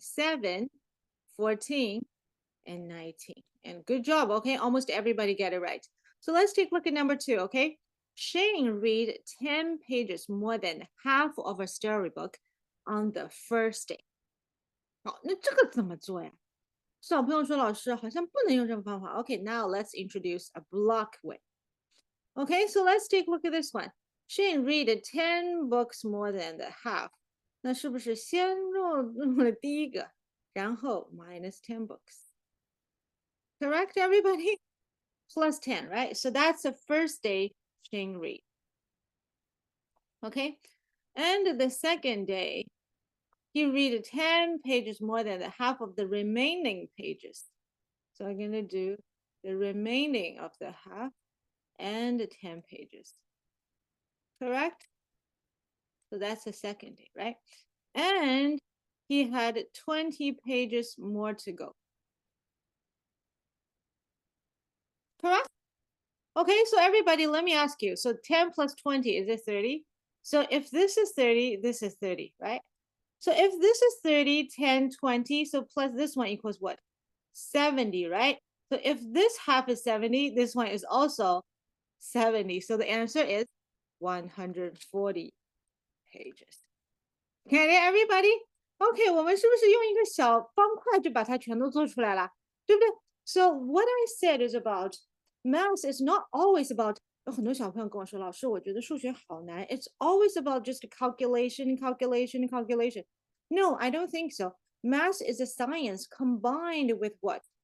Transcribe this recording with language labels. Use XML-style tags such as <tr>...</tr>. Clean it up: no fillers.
<en>7, 14, and 19. And good job, okay? Almost everybody get it right. So let's take a look at number 2, okay? Shane read 10 pages more than half of a storybook on the first day.</en> <zh>好，那这个怎么做呀？小朋友说，老师好像不能用这个方法。</zh> <en>Okay, now let's introduce a block way. Okay, so let's take a look at this one. Shane read 10 books more than the half.</en> <zh>那是不是先用了第一个，然后</zh> <en>minus 10 books? Correct, everybody? Plus 10, right? So that's the first day Shane read. Okay, and the second day, he read 10 pages more than the half of the remaining pages. So I'm going to do the remaining of the half and the 10 pages. Correct? So that's the second day, right? And he had 20 pages more to go. Correct? Okay, so everybody, let me ask you. So 10 plus 20, is it 30? So if this is 30, this is 30, right? So if this is 30, 10, 20, so plus this one equals what? 70, right? So if this half is 70, this one is also 70. So the answer is 140 pages. Get it, everybody?</en> <zh>Okay, 我们是不是用一个小方块就把它全都做出来了？对不对？</zh> <en>So what I said is about math is not always about</en> <zh>有很多小朋友跟我说，老师，我觉得数学好难。</zh> <en>It's always about just calculation, calculation, calculation. No, I don't think so. Math is a science combined with what?</en>